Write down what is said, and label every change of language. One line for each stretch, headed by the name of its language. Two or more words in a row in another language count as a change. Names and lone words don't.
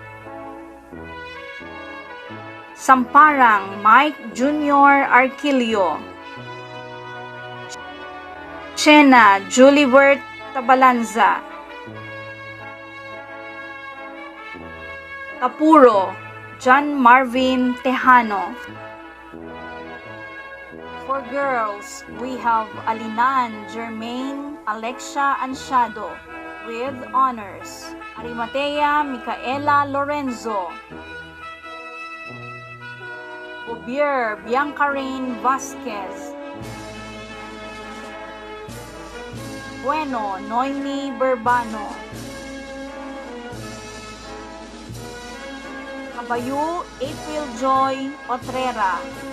English: Samparang Mike Jr. Arquilio. Chena Julibert Tabalanza. Kapuro John Marvin Tejano. For girls, we have Alinan Jermaine Alexia Ansiado with honors. Arimatea Micaela Lorenzo. Obier Biancarin Vasquez. Bueno Noemi Berbano. Kabayu April Joy Otrera.